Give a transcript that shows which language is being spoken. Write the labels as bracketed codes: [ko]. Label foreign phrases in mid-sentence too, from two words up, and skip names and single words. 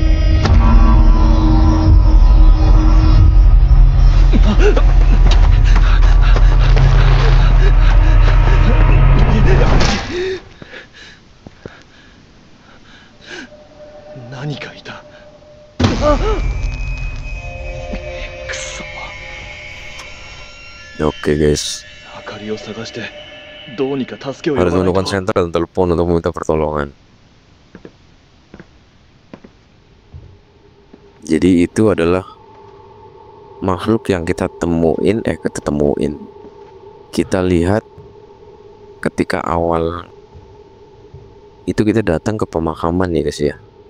[ja] 何かいた? [id] Oke guys, [ja] Akariを探してどうにか助けを呼 [id] harus [ja] ばない [id] menemukan [ja] と。 [id] senter dan telepon untuk meminta pertolongan. Jadi itu adalah makhluk yang kita temuin, kita lihat ketika awal itu kita datang ke pemakaman ya guys ya.